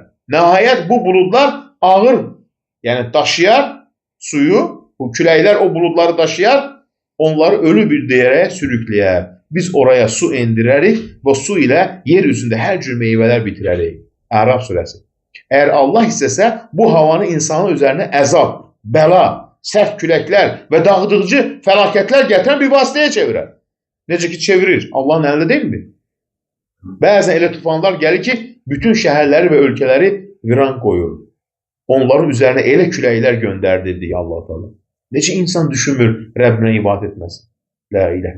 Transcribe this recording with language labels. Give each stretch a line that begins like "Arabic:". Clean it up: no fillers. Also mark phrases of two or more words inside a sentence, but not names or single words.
Turkish: Nihayet bu bulutlar ağır, yani taşıyar suyu, bu küləklər o bulutları taşıyar, onları ölü bir yere sürükleyer. Biz oraya su indirerik ve su ile yeryüzünde her cür meyveler bitirerik.
Azerbaijani: Əraf surəsi.
Turkish: Eğer Allah istese bu havanı insanın üzerine əzab, bəla, sert küləklər ve dağıdıcı felaketler getiren bir vasıtaya çevirer.
Azerbaijani: Necə ki çevirir. Allahın əlində deyilmi? Bəzən elə tufanlar gəlir ki, bütün şəhərləri və ölkələri viran qoyur. Onların üzərinə elə küləklər göndərdi deyə Allah Teala. Necə insan düşünmür Rəbbinə ibadət etməsin?
Arabic: La ilahe.